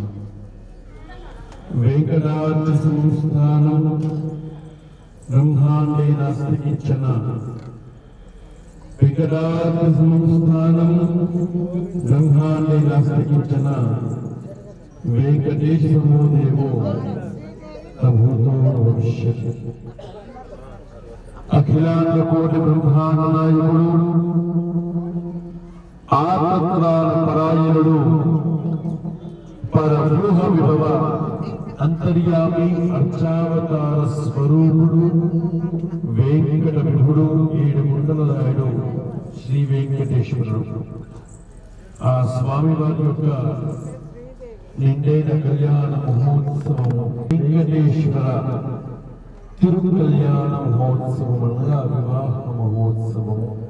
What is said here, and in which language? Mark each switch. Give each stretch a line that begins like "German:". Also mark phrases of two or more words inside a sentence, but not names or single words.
Sanskrit: वेंकटाद्रि संस्थानं ब्रह्मांडे नास्ति किंचन वेंकटाद्रि संस्थानं ब्रह्मांडे नास्ति किंचन वेंकटेश समो देवो अभूतो भविष्यति
Telugu: అఖిలాండ కోటి బ్రహ్మాండ నాయకుడు ఆత్మత్రాణ పరాయణుడు పరబ్రహ్మ విభవ అంతర్యామి అర్చావతార స్వరూపుడు వెంకట విభుడు ఏడు ముండలరాయుడు శ్రీ వెంకటేశ్వరుడు ఆ స్వామి వారి యొక్క నిండైన కళ్యాణ మహోత్సవము వెంకటేశ్వర తిరు కళ్యాణ మహోత్సవం అనగా వివాహ మహోత్సవము.